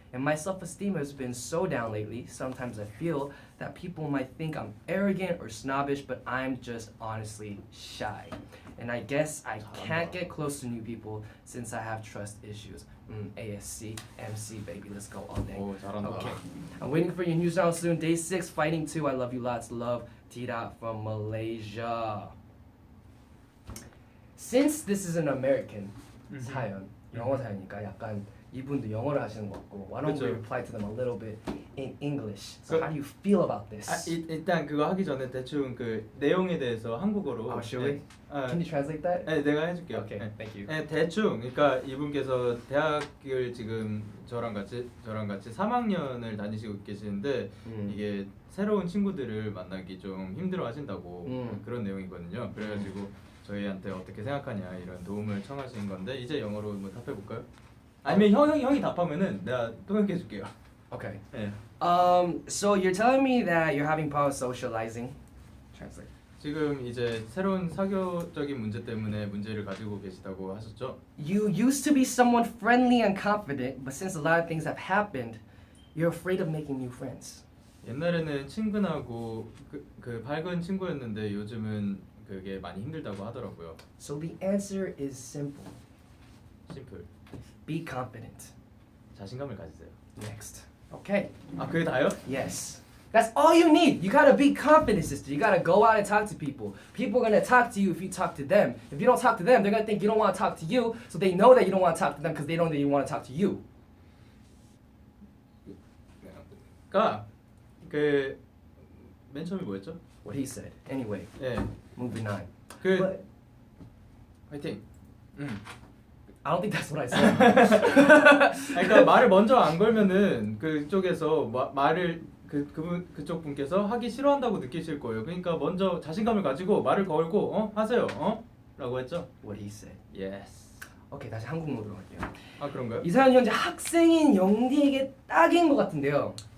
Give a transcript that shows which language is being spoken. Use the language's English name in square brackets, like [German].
[English] And my self-esteem has been so down lately. Sometimes I feel that people might think I'm arrogant or snobbish, but I'm just honestly shy. And I guess I can't get close to new people since I have trust issues. ASC, MC, baby, let's go all day. [Korean] 오 잘한다. [English] Okay. I'm waiting for your news round soon. Day 6, fighting 2. I love you lots. Love, Tira from Malaysia. Since this is an American [Korean] 사연, 영어 사연이니까 약간 이분도 영어를 하시는 것 같고 [English] why don't we [Korean] 그쵸. [English] reply to them a little bit in English? So how do you feel about this? [Korean] 일단 그거 하기 전에 대충 그 내용에 대해서 한국어로. [English] Should we? [Korean] 네, [English] Can you translate that? [Korean] 네, 내가 해줄게요. [English] Okay, [Korean] 네. [English] thank you. [Korean] 네, 대충 그러니까 이분께서 대학을 지금 저랑 같이 3학년을 다니시고 계시는데 이게 새로운 친구들을 만나기 좀 힘들어하신다고 그런 내용이거든요. 그래가지고 저희한테 어떻게 생각하냐 이런 도움을 청하신 건데 이제 영어로 뭐 답해 볼까요? 아니면 형이 답하면은 내가 통역해 줄게요. [English] Okay. [Korean] 네. [English] So you're telling me that you're having problems socializing? Translate. [Korean] 지금 이제 새로운 사교적인 문제 때문에 문제를 가지고 계시다고 하셨죠? [English] You used to be someone friendly and confident, but since a lot of things have happened, you're afraid of making new friends. [Korean] 옛날에는 친근하고 그 밝은 친구였는데 요즘은 그게 많이 힘들다고 하더라고요. [English] So the answer is simple. [Korean] 심플. [English] Be confident. [Korean] 자신감을 가지세요. [English] Next. Okay. [Korean] 그게 다요? [English] Yes. That's all you need. You gotta be confident, sister. You gotta go out and talk to people. People are gonna talk to you if you talk to them. If you don't talk to them, they're gonna think you don't want to talk to you, so they know that you don't want to talk to them because they know that you want to talk to you. [Korean] 그러니까 그 맨 처음이 뭐였죠? [English] What he said. Anyway, [Korean] 예. [English] moving on. [Korean] 그 [English] But [Korean] 화이팅. [English] I don't think that's what I said. [Korean] 그러니까 말을 먼저 안 걸면은 그쪽에서 말을 그쪽 분께서 하기 싫어한다고 느끼실 거예요. 그러니까 먼저 자신감을 가지고 말을 걸고 하세요. 라고 했죠. [English] What he said. Yes. [Korean] 오케이, 다시 한국 모드로 갈게요. 아 그런가요? 이 사연 현재 학생인 영디에게 딱인 것 같은데요.